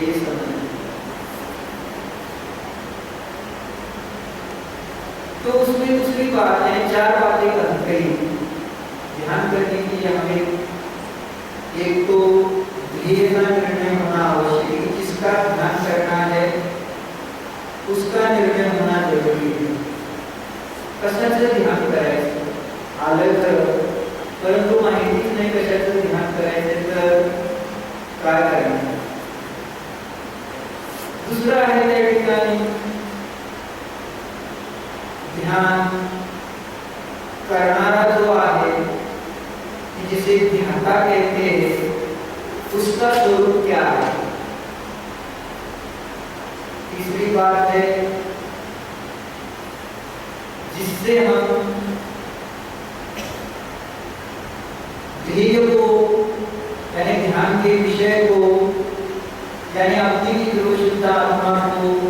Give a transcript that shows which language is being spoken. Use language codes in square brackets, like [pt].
[hi] ये समझ तो उसमें दूसरी बात है, चार बातें कही ध्यान करने के लिए. हमें एक तो ध्येय का निर्णय होना आवश्यक है, किसका ध्यान करना है उसका निर्णय होना जरूरी है. [mr] कशाचं ध्यान करायचं आलं तर, परंतु माहितीच नाही कशाचं ध्यान करायचं तर काय करायचं. दुसरं आहे त्या ठिकाणी ध्यान करनारा जो आहे, [hi] जिसे ध्याता कहते हैं, उसका स्वरूप क्या है. तीसरी बात है जिससे हम ध्येय को यानी ध्यान के विषय को यानी अपनी जो शुद्ध आत्मा को